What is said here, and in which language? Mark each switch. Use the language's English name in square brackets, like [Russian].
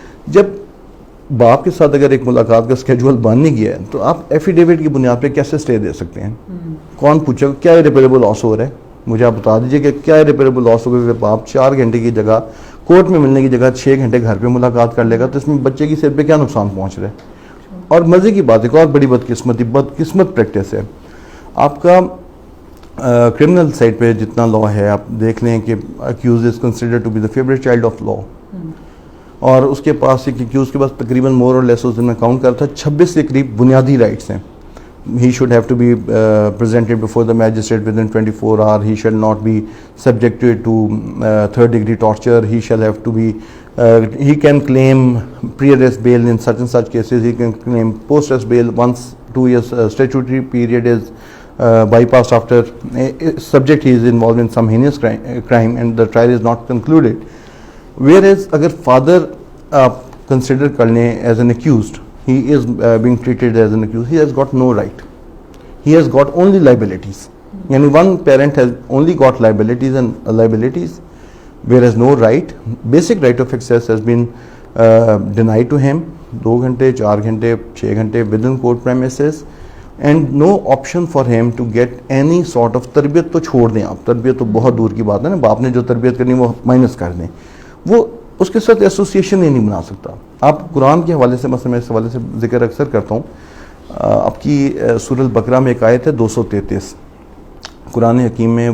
[Urdu] جب باپ کے ساتھ اگر ایک ملاقات کا اسکیجول بن نہیں گیا ہے تو آپ ایفیڈیوٹ کی بنیاد پہ کیسے اسٹے دے سکتے ہیں؟ کون پوچھے گا کیا ریپیریبل لاس ہو رہا ہے؟ مجھے آپ بتا دیجیے کہ کیا ریپیریبل لاس ہوگا کہ باپ 4 گھنٹے کی جگہ کورٹ میں ملنے کی جگہ 6 گھنٹے گھر پہ ملاقات کر لے گا, تو اس میں بچے کی صحت پہ کیا نقصان پہنچ رہا ہے؟ اور مزے کی بات ایک اور بڑی بدقسمت پریکٹس ہے آپ کا کرمنل سائڈ پہ جتنا لا ہے آپ دیکھ لیں کہ [English] accused is considered to be the favourite child of law, [Urdu] اور اس کے پاس ایک اکیوز کے پاس تقریباً مور اور لیس اس دن میں کاؤنٹ کرتا 26 کے قریب بنیادی رائٹس ہیں. [English] He should have to be presented before the magistrate within 24 hours. He shall not be subjected to third degree torture. He shall have to be he can claim pre-arrest bail in such and such cases. He can claim post-arrest bail once 2 years statutory period is bypassed after subject he is involved in some heinous crime and the trial is not concluded. Whereas [Urdu] agar [English] father consider [Urdu] kar le [English] as an accused, he is being treated as an accused, he has got no right, he has got only liabilities. Yani one parent has only got liabilities whereas no right, basic right of access has been denied to him. [Urdu] 2 گھنٹے 4 گھنٹے 6 گھنٹے [English] within court premises and no option for him to get any sort of [Urdu] تربیت. تو چھوڑ دیں آپ, تربیت تو بہت دور کی بات ہے نا, باپ نے جو تربیت کرنی وہ مائنس کر دیں, وہ اس کے ساتھ ایسوسیشن ہی نہیں بنا سکتا. آپ قرآن کے حوالے سے مثلا میں اس حوالے سے ذکر اکثر کرتا ہوں, آپ کی سورہ البقرہ میں ایک آیت ہے 233 قرآن حکیم میں.